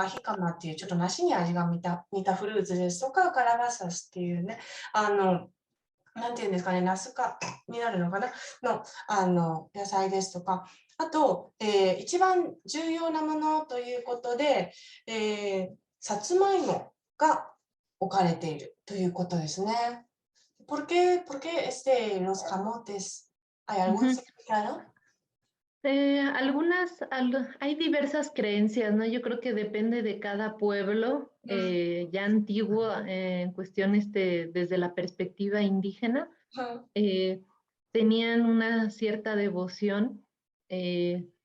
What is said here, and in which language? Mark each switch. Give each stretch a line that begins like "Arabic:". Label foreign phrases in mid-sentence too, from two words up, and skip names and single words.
Japanese: か、ヒカマっていうちょっと梨に味が似たフルーツですとか、カラバサスっていうね、なんていうんですかね、ナス科になるのかなの、野菜ですとか、あと、一番重要なものということで、さつまいもが置かれているということですね。
Spanish: por qué los camotes? ¿Hay algún Ujú. significado? Hay diversas creencias, ¿no? Yo creo que depende de cada pueblo ya antiguo en cuestión desde la perspectiva indígena, eh, tenían una cierta devoción eh,